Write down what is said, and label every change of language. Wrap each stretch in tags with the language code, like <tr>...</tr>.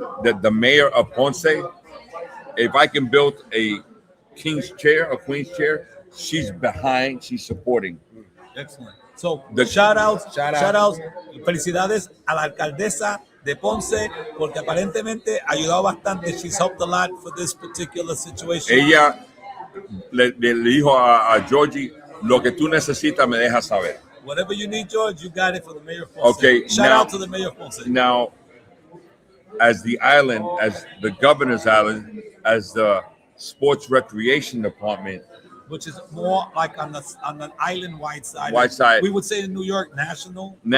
<en>That the mayor of Ponce, if I can build a queen's chair, she's behind, she's supporting. Excellent. So the shout outs,</en> <es>felicidades a la alcaldesa de Ponce, porque aparentemente ha ayudado bastante.</es> <en>She's helped a lot for this particular situation.</en> <es>Ella le dijo a Georgie, lo que tú necesitas me dejas saber.</es> <en>Whatever you need, George, you got it for the mayor of Ponce. Okay. Shout out to the mayor of Ponce. Now, as the island, as the governor's island, as the sports recreation department, which is more like on an island-wide side. We would say in New York, national.</en>